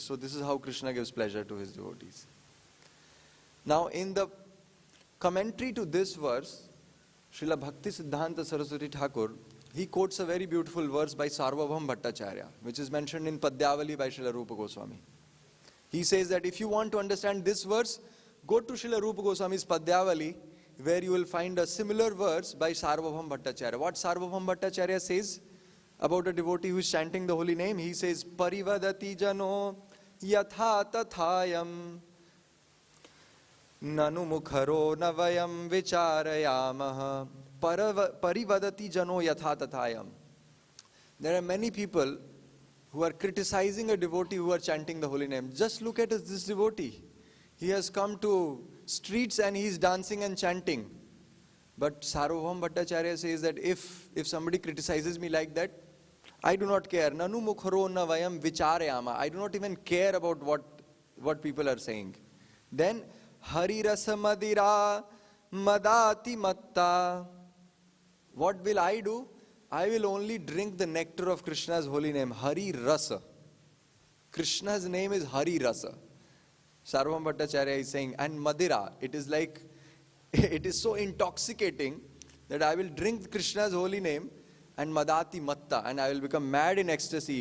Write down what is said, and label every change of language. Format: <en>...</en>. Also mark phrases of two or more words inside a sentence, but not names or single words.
<en>So this is how Krishna gives pleasure to his devotees. Now in the commentary to this verse, Srila Bhakti Siddhanta Saraswati Thakur, he quotes a very beautiful verse by Sarvabhaum Bhattacharya, which is mentioned in Padyavali by Srila Rupa Goswami. He says that if you want to understand this verse, go to Srila Rupa Goswami's Padyavali, where you will find a similar verse by Sarvabhaum Bhattacharya. What Sarvabhaum Bhattacharya says about a devotee who is chanting the holy name, he says,</en> <sa>Parivadati jano yatha tathayam nanu mukharo navayam vicharayamaha parivadati jano yatha tathayam.</sa> <en>There are many people who are criticizing a devotee who are chanting the holy name. Just look at this devotee. He has come to streets and he is dancing and chanting. But Sarvabhaum Bhattacharya says that if somebody criticizes me like that, I do not care.</en> <sa>Nanu mukharo navayam vicharayama.</sa> <en>I do not even care about what people are saying.</en> <sa>Then Hari rasa madira madati matta.</sa> <en>What will I do? I will only drink the nectar of Krishna's holy name, Hari Rasa. Krishna's name is Hari Rasa. Sarvam Bhattacharya is saying, and Madira, it is like, it is so intoxicating that I will drink Krishna's holy name and</en> <sa>Madati Matta,</sa> <en>and I will become mad in ecstasy.</en>